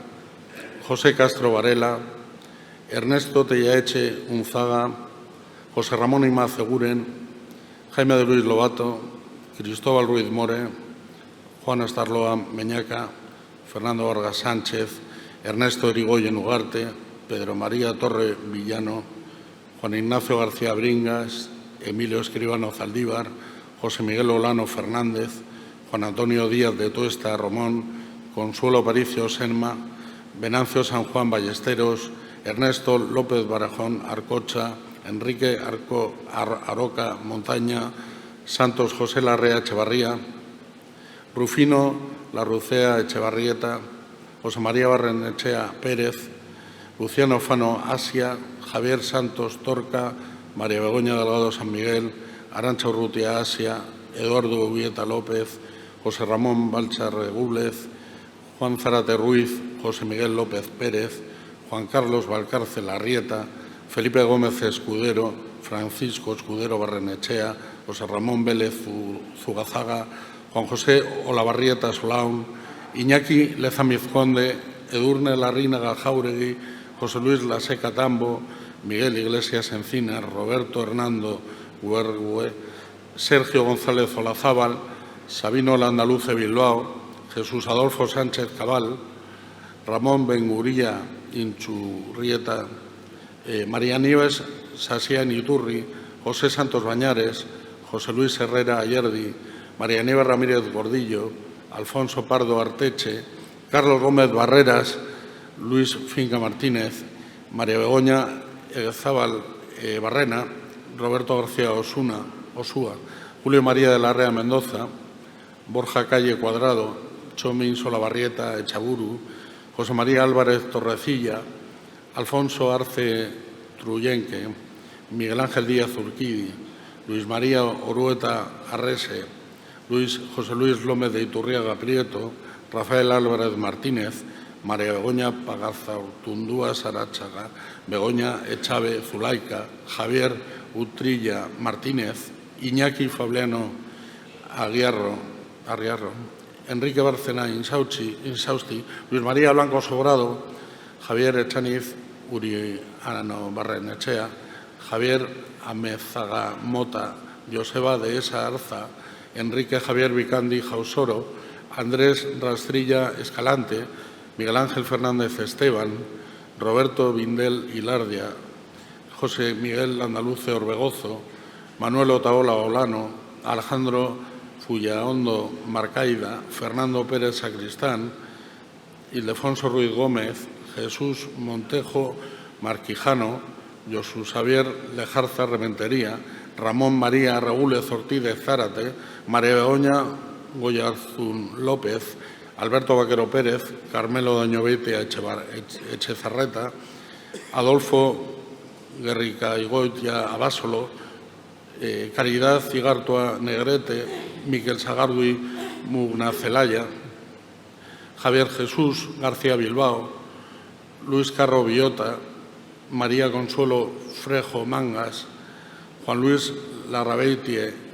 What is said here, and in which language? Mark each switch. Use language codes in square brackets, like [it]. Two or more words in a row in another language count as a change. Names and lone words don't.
[es] José Castro Varela, Ernesto Tellaeche Unzaga, José Ramón Imaz Eguren, Jaime de Luis Lobato, Cristóbal Ruiz More, Juan Estarloa Meñaca, Fernando Vargas Sánchez, Ernesto Erigoyen Ugarte, Pedro María Torre Villano, Juan Ignacio García Bringas, Emilio Escribano Zaldívar, José Miguel Olano Fernández, Juan Antonio Díaz de Tuesta Romón, Consuelo Aparicio Senma, Venancio San Juan Ballesteros, Ernesto López Barajón Arcocha, Enrique Aroca Montaña, Santos José Larrea Echevarría, Rufino Larrucea Echevarrieta, José María Barrenechea Pérez, Luciano Fano Asia, Javier Santos Torca, María Begoña Delgado San Miguel, Arantxa Urrutia Asia, Eduardo Ubieta López, José Ramón Balcha Regúlez, Juan Zárate Ruiz, José Miguel López Pérez, Juan Carlos Valcárcel Arrieta, Felipe Gómez Escudero, Francisco Escudero Barrenechea, José Ramón Vélez Zugazaga, Juan José Olavarrieta Solaun, Iñaki Lezamiz Conde, Edurne Larrínaga Jauregui, José Luis Laseca Tambo, Miguel Iglesias Encinas, Roberto Hernando Huergue, Sergio González Olazábal, Sabino Landaluce Bilbao, Jesús Adolfo Sánchez Cabal, Ramón Benguría Inchurrieta, María Nieves Sasián Iturri, José Santos Bañares, José Luis Herrera Ayerdi, María Nieves Ramírez Gordillo, Alfonso Pardo Arteche, Carlos Gómez Barreras, Luis Finca Martínez, María Begoña Zábal Barrena, Roberto García Osúa, Julio María de Larrea Mendoza, Borja Calle Cuadrado, Chomín Solabarrieta Echaburu, José María Álvarez Torrecilla, Alfonso Arce Truyenque, Miguel Ángel Díaz Urquidi, Luis María Orueta Arrese, José Luis Lómez de Iturriaga Prieto, Rafael Álvarez Martínez, María Begoña Pagazautundúa Sarachaga, Begoña Echave Zulaika, Javier Utrilla Martínez, Iñaki Fabiano Arriarro, Enrique Bárcena Insausti, Luis María Blanco Sobrado, Javier Echaniz Uriano Barrenechea, Javier Amezaga Mota, Joseba de Esa Arza, Enrique Javier Vicandi Jausoro, Andrés Rastrilla Escalante, Miguel Ángel Fernández Esteban, Roberto Vindel Hilardia, José Miguel Andaluce Orbegozo, Manuel Otaola Olano, Alejandro Fullaondo Marcaida, Fernando Pérez Sacristán, Ildefonso Ruiz Gómez, Jesús Montejo Marquijano, Jesús Javier Lejarza Rementería, Ramón María Regúlez Ortiz de Zárate, María Begoña Goyarzún López, Alberto Vaquero Pérez, Carmelo Doñoveitia Echezarreta, Adolfo Guerrica Igoitia Abásolo, Caridad Cigartua Negrete, Miquel Sagardui Mugnacelaya, Javier Jesús García Bilbao, Luis Carro Villota, María Consuelo Frejo Mangas, Juan Luis Larrabeitie